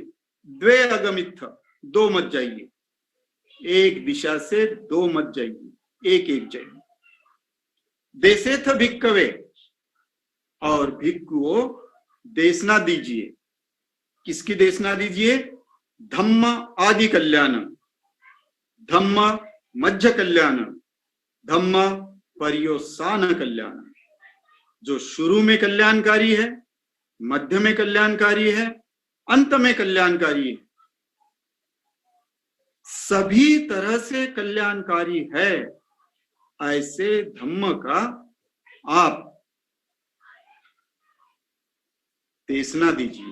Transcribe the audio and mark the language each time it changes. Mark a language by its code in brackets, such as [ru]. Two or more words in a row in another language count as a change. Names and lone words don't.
[pi] द्वे अगमित्थ, [hi] दो मत जाइए। एक दिशा से दो मत जाइए, एक एक जाइए। [pi] देशेथ भिक्खवे, [hi] और भिक्खुओं देशना दीजिए। किसकी देशना दीजिए? [pi] धम्म आदि कल्याण, धम्म मध्य कल्याण, धम्म पर्योसान कल्याण। [hi] जो शुरू में कल्याणकारी है, मध्य में कल्याणकारी है, अंत में कल्याणकारी है, सभी तरह से कल्याणकारी है। ऐसे धम्म का आप देशना दीजिए।